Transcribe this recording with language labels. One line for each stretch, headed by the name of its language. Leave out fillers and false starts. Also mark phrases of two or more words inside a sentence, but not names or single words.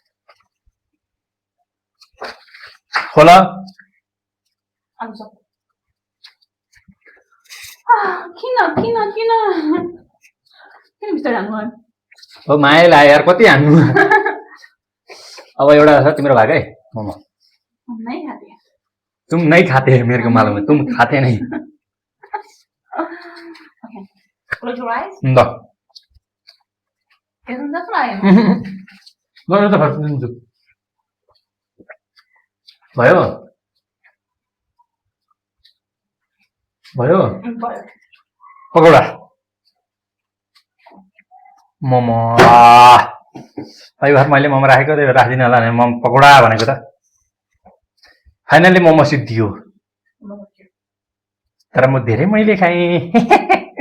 Nepali: खोला आलु चप किन किन किन किन बिस्तारै हाल्नु हो माया लाग्यो यार कति हान्नु अब एउटा छ तिम्रो भाग है मोमो
Hindi: नहीं खाते तुम नहीं खाते मेरे को मालूम है तुम खाते नहीं
English: Okay. Close your eyes.
Nepali: ल
English: Isn't that right?
Nepali: ल त फर्किन्छु भयो भयो
English: But
Nepali: पकौडा मोमो भर मैले मोमो राखेको त्यही भएर राखिदिनु होला भने मोमो पकौडा भनेको त फाइनल्ली मोमो सिद्धियो तर म धेरै मैले खाएँ